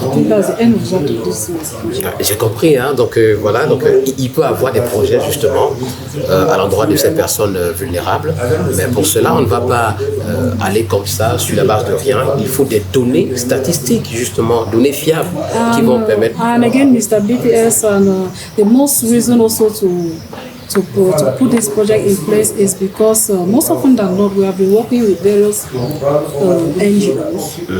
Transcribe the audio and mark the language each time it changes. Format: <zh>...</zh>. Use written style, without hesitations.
<en>I think that's the end result of this project.</en> <fr>J'ai compris, hein? Donc il peut avoir des projets justement à l'endroit de ces personnes vulnérables, mais pour cela on ne va pas aller comme ça sur la base de rien. Il faut des données statistiques justement, données fiables qui vont permettre.</fr> <en>And again, Mr. BTS, and the most reason also to put this project in place is because most often than not we have been working with various NGOs.</en>